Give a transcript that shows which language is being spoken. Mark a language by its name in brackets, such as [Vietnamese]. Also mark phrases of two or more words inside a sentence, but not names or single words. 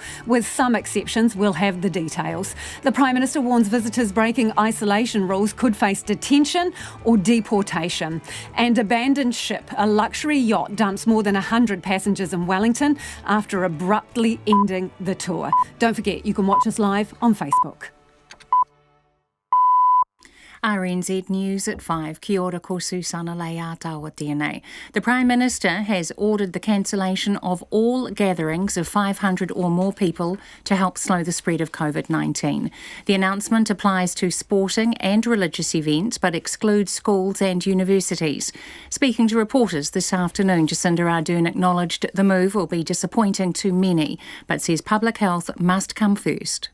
[English] With some exceptions, we'll have the details. The Prime Minister warns visitors breaking isolation rules could face detention or deportation. And abandoned ship, a luxury yacht, dumps more than 100 passengers in Wellington after abruptly ending the tour. Don't forget, you can watch us live on Facebook. RNZ News at 5. [Māori] Kia ora ko Susana Leata tēnei. [English] The Prime Minister has ordered the cancellation of all gatherings of 500 or more people to help slow the spread of COVID-19. The announcement applies to sporting and religious events but excludes schools and universities. Speaking to reporters this afternoon, Jacinda Ardern acknowledged the move will be disappointing to many but says public health must come first.